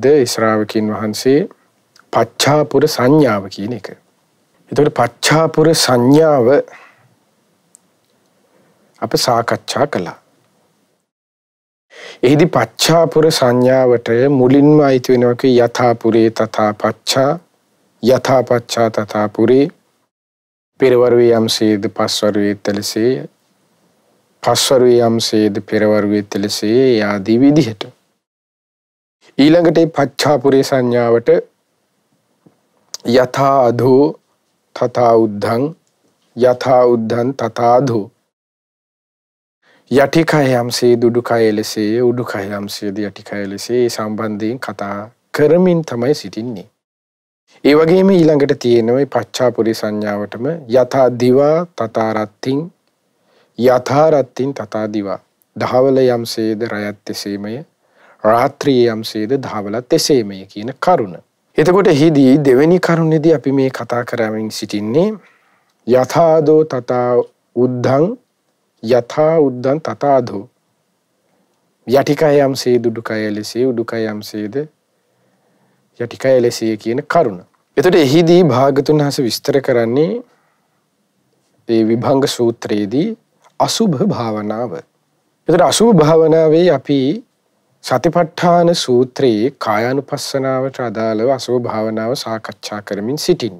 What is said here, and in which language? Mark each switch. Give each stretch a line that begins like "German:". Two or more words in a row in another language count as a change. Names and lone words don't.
Sinhala: ශ්‍රාවකින් වහන්සේ පච්චාපුර සංඥාව කියන එක. එතකොට පච්චාපුර සංඥාව අප සාකච්ඡා කළා. එහිදී පච්චාපුර සංඥාවට මුලින්ම අයිති වෙනවා කි
Pali: යථාපුරේ තථා පච්චා යථා පච්චා තථා පුරේ.
Sinhala: පෙරවරුවේ යම්සේද පස්වරුවේ තෙලසේ, පස්වරුවේ යම්සේද පෙරවරුවේ තෙලසේ ආදී විදිහට. ඊළඟට පච්චාපුරේ සංඥාවට
Pali: යථා අධෝ තථා උද්ධං යථා උද්ධං තථා අධෝ.
Sinhala: යටිකය යම්සේද උඩුකය එලෙසේ, උඩුකය යම්සේද යටිකය එලෙසේ සම්බන්ධයෙන් කතා කරමින් තමයි සිටින්නේ. ඒ වගේම ඊළඟට තියෙනවා පච්චාපුරේ සංඥාවටම
Pali: යථා දිවා තථා රත්තිං යථා රත්තිං තථා දිවා.
Sinhala: දහවල යම්සේද රයත් එසේමය, රාත්‍රියේ යම්සේද දහවලත් එසේමය කියන කරුණ. එතකොට එහිදී දෙවෙනි කරුණේදී අපි මේ කතා කරමින් සිටින්නේ
Pali: යථාදෝ තථා උද්ධං යථා උද්ධං තථා අධෝ.
Sinhala: යටිකය යම්සේද උඩුකය එලෙසේ, උඩුකය යම්සේද යටිකය එලෙසේ කියන කරුණ. එතකොට එහිදී භාගතුන් වහන්සේ විස්තර කරන්නේ මේ විභංග සූත්‍රයේදී අසුභ භාවනාව. එතකොට අසුභ භාවනාවේ අපි සතිපට්ඨාන සූත්‍රයේ කායානුපස්සනාවට අදාළව අසුභ භාවනාව සාකච්ඡා කරමින් සිටින්නේ.